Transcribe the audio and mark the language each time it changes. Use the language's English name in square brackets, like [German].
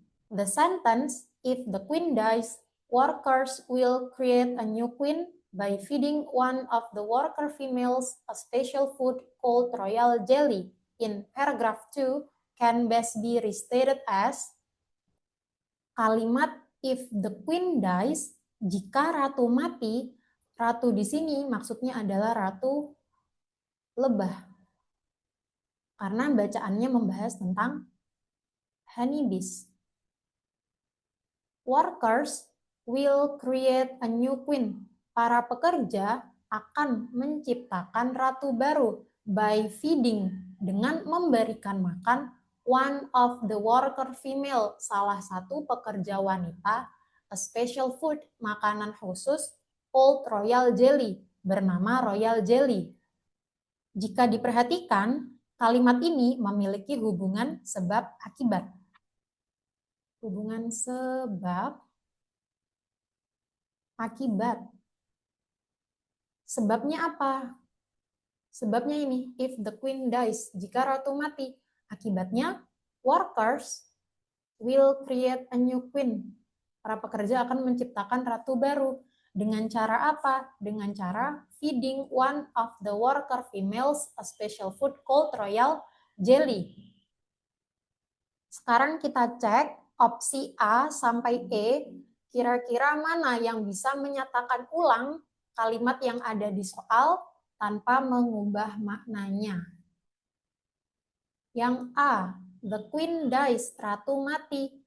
[English] The sentence, if the queen dies, workers will create a new queen by feeding one of the worker females a special food called royal jelly. In paragraph 2 can best be restated as kalimat if the queen dies, [Indonesian] jika ratu mati. Ratu di sini maksudnya adalah ratu lebah. Karena bacaannya membahas tentang honeybees. [English] Workers will create a new queen. [Indonesian] Para pekerja akan menciptakan ratu baru [English] by feeding, [Indonesian] dengan memberikan makan [English] one of the worker female, [Indonesian] salah satu pekerja wanita, [English] a special food, [Indonesian] makanan khusus, [English] called royal jelly, [Indonesian] bernama royal jelly. Jika diperhatikan, kalimat ini memiliki hubungan sebab akibat. Hubungan sebab akibat. Sebabnya apa? Sebabnya ini, [English] if the queen dies, [Indonesian] jika ratu mati. Akibatnya, [English] workers will create a new queen. [Indonesian] Para pekerja akan menciptakan ratu baru. Dengan cara apa? Dengan cara [English] feeding one of the worker females a special food called royal jelly. [Indonesian] Sekarang kita cek opsi A sampai E, kira-kira mana yang bisa menyatakan ulang kalimat yang ada di soal tanpa mengubah maknanya. Yang A, [English] the queen dies, [Indonesian] ratu mati.